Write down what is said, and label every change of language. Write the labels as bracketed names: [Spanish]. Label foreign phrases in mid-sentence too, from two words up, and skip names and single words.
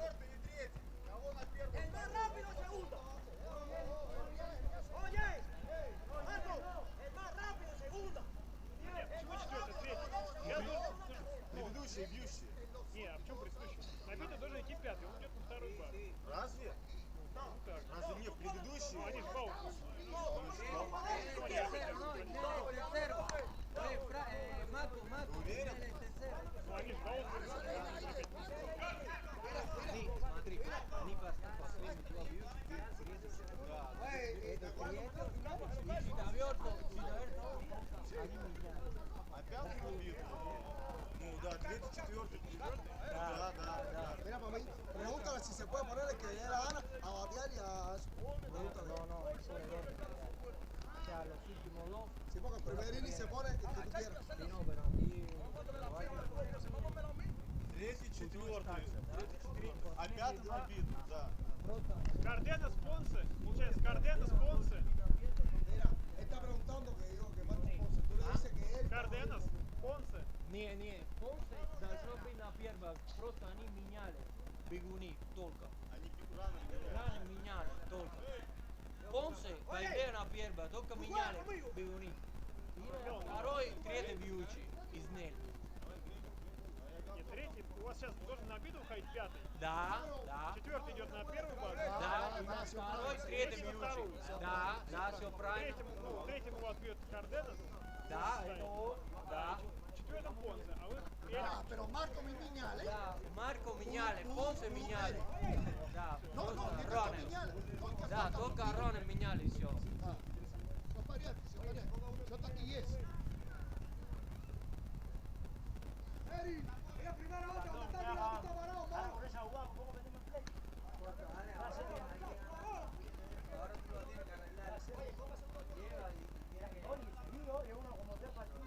[Spanish] El más rápido segunda. Oye, Marco, el más rápido segunda. [Russian] Нет, почему четвертый, третий? Я должен... Предыдущий бьющий. Не, а в чем предыдущий? На биту должен идти пятый, он идет на второй бар. Разве? Ну так. Разве нет предыдущий? Они же баут. Уверен? Ну они же баут. Смотри, они последние два бьющих, Опять убит. Ну да, третий, четвертый. Да. [Spanish] Mira, para mí, pregúntale si se puede poner el que le dé la gana a batear y a eso. Pregúntale. No, eso es error. O sea, los últimos dos. Sí, porque el primer inning se pone el que tú quieras. Sí, no, pero aquí... [Russian] Третий, четвертый. А пятый убит, да. Карденас, Понсе. Получается, Карденас, Понсе. [Spanish] Mira, él está preguntando que digo que Marco Ponce. Tú le dices que él... [Russian] Карденас, Понсе. Не, Понсе должно быть на первом. Просто они меняли бегуни только. Они рано меняли только. Понсе пойдет на первое, только меняли бегуни. Второй, третий бьючий из них. Нет, третий, у вас сейчас должен на биту уходить пятый. Да. Четвертый идет на первый бар. Да, и на второй, третий бьючий. Да, все правильно. Третьим у вас бьет Карденас. Да, это да. Четвертым Понсе, а вы... [Spanish] Ah, pero Marco Miñales. [Russian] Да, Марко меняли, Понсе меняли. Да, просто Ронен. Да, только Ронен меняли все. Все в порядке. Все так и есть. [Spanish] Eri, la primera base, ¿dónde está varado, mano? Por esa jugada, ¿cómo venimos en play? Ahora tú lo tienes que arreglar. Llega y mira que... Oye, seguido, es uno como 3 partidos.